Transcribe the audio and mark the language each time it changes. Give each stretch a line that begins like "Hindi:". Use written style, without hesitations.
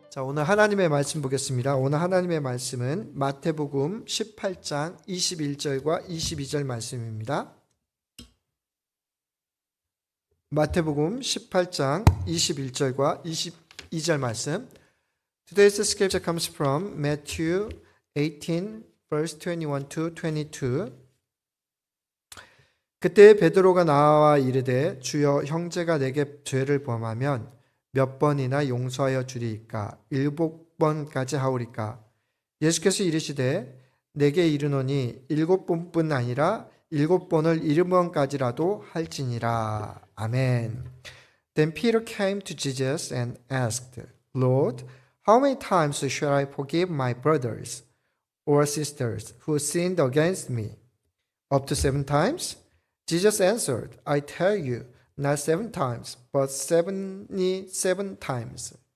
Korean: 오늘 하나님의 말씀 보겠습니다. 오늘 하나님의 말씀은 마태복음 18장 21절과 22절 말씀입니다. 마태복음 18장 21절과 22절 말씀.
English: Today's scripture comes from Matthew 18 verse 21 to 22.
Korean: 그때 베드로가 나와 이르되 주여 형제가 내게 죄를 범하면 몇 번이나 용서하여 주리이까? 7번까지 하오리까? 예수께서 이르시되 내게 이르노니 7번뿐 아니라 7번을 7번까지라도 할지니라. 아멘.
English: Then Peter came to Jesus and asked, Lord, how many times shall I forgive my brothers or sisters who sinned against me? Up to 7 times? Jesus answered, I tell you, not 7 times, but 77 times.